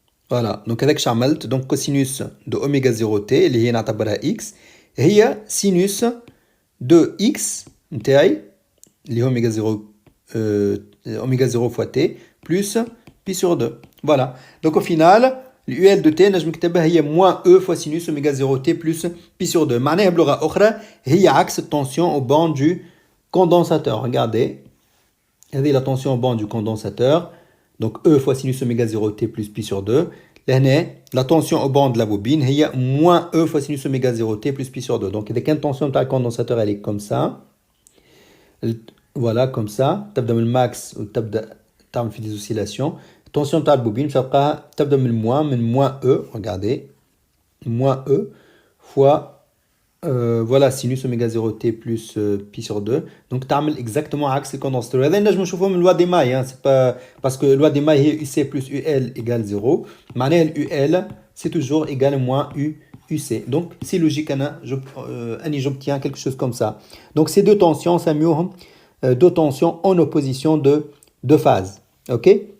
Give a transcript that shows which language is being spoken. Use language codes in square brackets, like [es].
[fr] Voilà, donc avec [ar] عملت [fr] donc cosinus de oméga 0 t [ar] اللي هي نعتبرها [fr] x هي sinus de x [ar] نتاعي اللي هو [fr] oméga 0 fois t plus pi sur 2. Voilà, donc au final l'UL de t [ar] نجم نكتبها هي [fr] moins e fois sinus oméga 0 t plus pi sur 2. [ar] معناها بلغة أخرى هي عكس التنسيون [fr] au banc du condensateur. Regardez, [ar] هذه [fr] la tension au banc du condensateur. Donc E fois sinus oméga 0 t plus pi sur 2. [ar] لهنا [fr] la tension au banc de la bobine [ar] هي [fr] moins E fois sinus oméga 0 t plus pi sur 2. Donc [ar] إذا كانت [fr] tension [ar] تاع الكوندنساتور [fr] elle est comme ça. Voilà comme ça. [ar] تبدأ من الماكس وتبدأ تعمل في [fr] des oscillations. Tension [ar] تاع البوبين باش تلقاها تبدأ من moins E. [fr] Regardez. Moins E fois voilà sinus oméga 0 t plus pi sur 2. Donc [ar] تعمل [fr] exactement [ar] عكس الكوندنساتور. هذا نجم نشوفوه من [fr] loi des mailles. C'est pas parce que loi des mailles [ar] هي [fr] UC plus UL égale 0. [ar] معناها [fr] UL c'est toujours égal à moins UC. Donc c'est logique [ar] أني [fr] j'obtiens quelque chose comme ça. Donc ces deux tensions [ar] سميوهم [fr] deux tensions en opposition de phase. OK?